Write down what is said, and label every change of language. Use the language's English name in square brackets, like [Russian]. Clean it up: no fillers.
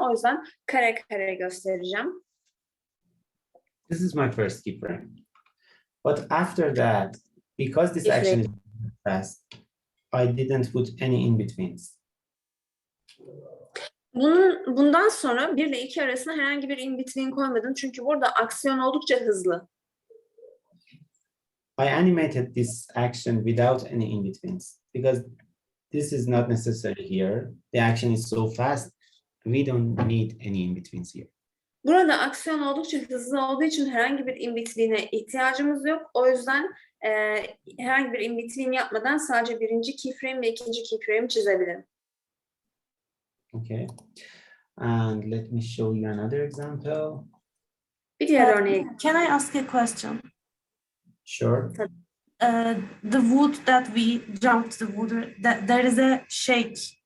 [Turkish] O yüzden kare kare göstereceğim. [English] This is my first keyframe. But after that, because this action is fast, I didn't put any in-betweens. [Turkish] Bundan sonra 1 ile 2 arasına herhangi bir in-between koymadım. Çünkü burada aksiyon oldukça hızlı. [English] I animated this action without any in-betweens because this is not necessary here. The action is so fast, we don't need any in-betweens here. [Turkish] Burada aksiyon oldukça hızlı olduğu için herhangi bir in-between'e ihtiyacımız yok. O yüzden herhangi bir in-between yapmadan sadece birinci keyframe ve ikinci keyframe çizebilirim. [English] Okay, and let me show you another example. [Turkish] Bir diğer örneği. [English] Can I ask a question? Sure. The wood that we jumped the water, there is a shake.